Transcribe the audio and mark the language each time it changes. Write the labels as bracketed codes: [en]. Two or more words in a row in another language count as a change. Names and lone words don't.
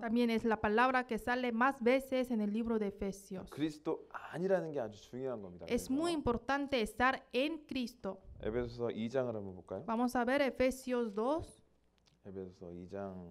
[es] También es la palabra que sale más veces en el libro de Efesios. [ko] 그리스도 아니라는 게 아주 중요한 겁니다. [es] Es [ko] 그래서 [es] muy importante estar en Cristo. [ko] 에베소서 2장을 한번 볼까요? [es] Vamos a ver Efesios 2. [ko] 에베소서 2장